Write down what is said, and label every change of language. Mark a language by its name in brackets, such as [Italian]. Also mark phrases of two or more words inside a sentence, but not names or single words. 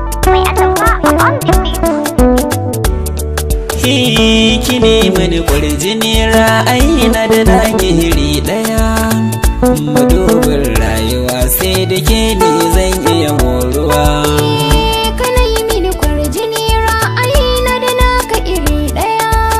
[Hausa] Mai atamfa a [English] on the beat. [Hausa] Hi, ki ne mani kwarjini, ra'ayi na da naki iri ɗaya. Madubin rayuwa sai da ke ni zan iya moruwa. Ka na yi mini kwarjini, ra'ayi na da naka iri ɗaya.